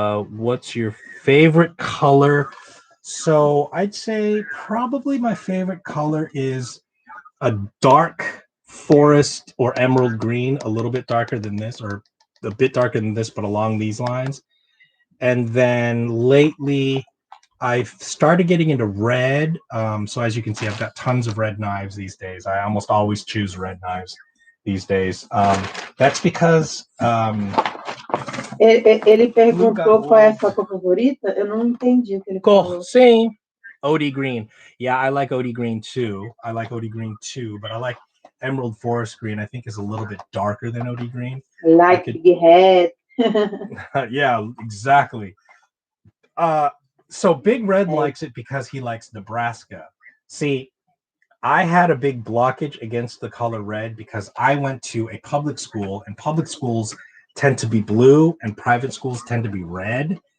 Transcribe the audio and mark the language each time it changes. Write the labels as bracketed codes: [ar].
[en] What's your favorite color? So I'd say probably my favorite color is a dark forest or emerald green, a little bit darker than this, or a bit darker than this, but along these lines. And then lately, I've started getting into red. So as you can see, I've got tons of red knives these days. I almost always choose red knives these days. That's because [pt] Ele perguntou qual é a sua cor favorita? Eu não entendi o que ele falou. [en] Sim. OD green. Yeah, I like OD green too. But I like emerald forest green. I think is a little bit darker than OD green. Like big head. Yeah, exactly. So Big Red likes it because he likes Nebraska. See, I had a big blockage against the color red because I went to a public school, and public schools tend to be blue and private schools tend to be red.